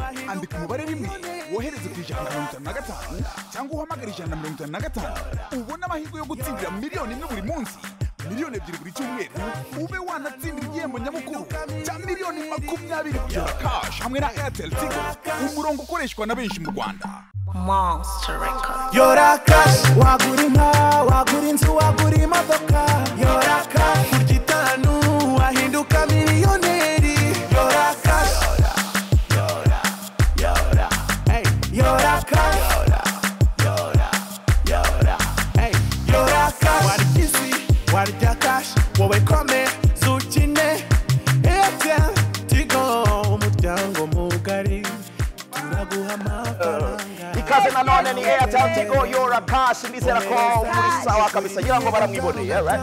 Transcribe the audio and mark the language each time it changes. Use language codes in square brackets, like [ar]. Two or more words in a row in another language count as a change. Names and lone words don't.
[rw] Andika umubare rimwe wohereze ku 155 cyangwa uhamagare 155 ubona amahirwe yo gutsindira miliyoni imwe buri munsi, miliyoni ebyiri buri cyumweru, ube wanatsindira igihembo nyamukuru cya miliyoni 20 YORA cash hamwe na Airtel Tigo, umurongo ukoreshwa na benshi mu Rwanda. Monster Records. YORA cash, wagura inka, wagura inzu, wagura imodoka. YORA cash, kurya itanu wahinduka miliyoneri. YORA cash, YORA, hey, YORA cash, YORA, hey, YORA cash. Warya isi, warya cash, wowe kome zukine. Airtel Tigo, umuryango mugari, turaguha amafaranga. Ikaze nanone ni Airtel Tigo YORA cash, ndizera ko muri sawa kabisa ngira ngo baramwiboneye, right?